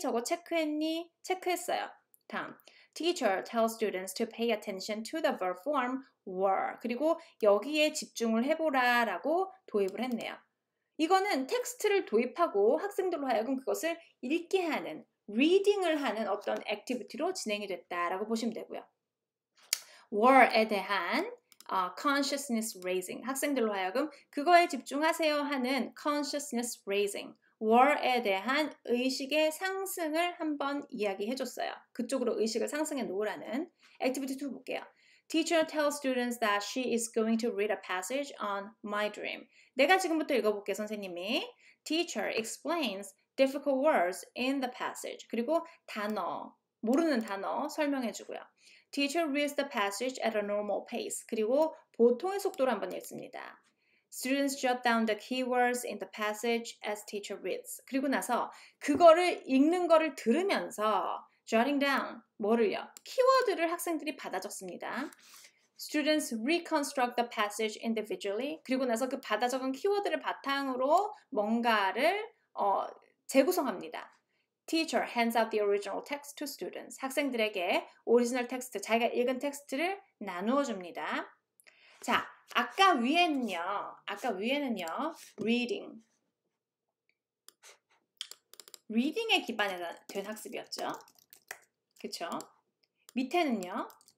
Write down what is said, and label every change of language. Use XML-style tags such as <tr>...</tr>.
<ko>저거 체크했니? 체크했어요. 다음.</ko> <en>Teacher tells students to pay attention to the verb form were.</en> <ko>그리고 여기에 집중을 해보라 라고 도입을 했네요. 이거는 텍스트를 도입하고 학생들로 하여금 그것을 읽게 하는, reading을 하는 어떤 액티비티로 진행이 됐다라고 보시면 되고요. were에 대한 consciousness raising, 학생들로 하여금 그거에 집중하세요 하는 consciousness raising, were에 대한 의식의 상승을 한번 이야기해줬어요. 그쪽으로 의식을 상승해 놓으라는 액티비티 2 볼게요.</ko> <en>Teacher tells students that she is going to read a passage on my dream.</en> <ko>내가 지금부터 읽어볼게요, 선생님이.</ko> <en>Teacher explains difficult words in the passage.</en> <ko>그리고 단어, 모르는 단어 설명해주고요.</ko> <en>Teacher reads the passage at a normal pace.</en> <ko>그리고 보통의 속도로 한번 읽습니다.</ko> <en>Students jot down the keywords in the passage as teacher reads.</en> <ko>그리고 나서 그거를 읽는 거를 들으면서 jotting down, 뭐를요? 키워드를 학생들이 받아 적습니다.</ko> <en>Students reconstruct the passage individually.</en> <ko>그리고 나서 그 받아 적은 키워드를 바탕으로 뭔가를 재구성합니다.</ko> <en>Teacher hands out the original text to students.</en> <ko>학생들에게 오리지널 텍스트, 자기가 읽은 텍스트를 나누어 줍니다. 자, 아까 위에는요, reading. reading에 기반된 학습이었죠. 그쵸? 밑에는요.</ko>